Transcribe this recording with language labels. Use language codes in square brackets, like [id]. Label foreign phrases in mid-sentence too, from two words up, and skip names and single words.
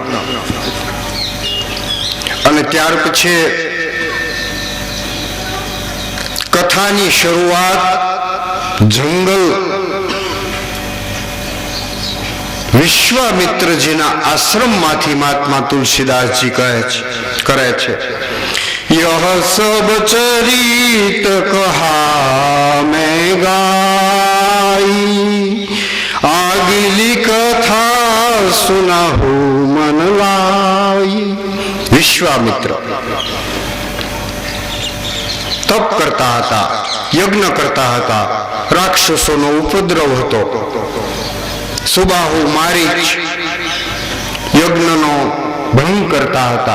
[gu] અને ત્યાર પછી કથાની શરૂઆત જંગલ વિશ્વામિત્રજીના આશ્રમમાંથી મહાત્મા તુલસીદાસજી કરે છે. [awa] यह सब चरित कहा मैं गाई, आगली कथा सुनाहु मन लाई. [gu] વિશ્વામિત્ર તપ કરતા હતા, યજ્ઞ કરતા હતા, રાક્ષસોનો ઉપદ્રવ હતો. સુબાહુ મારીચ યજ્ઞનો ભંગ કરતા હતા.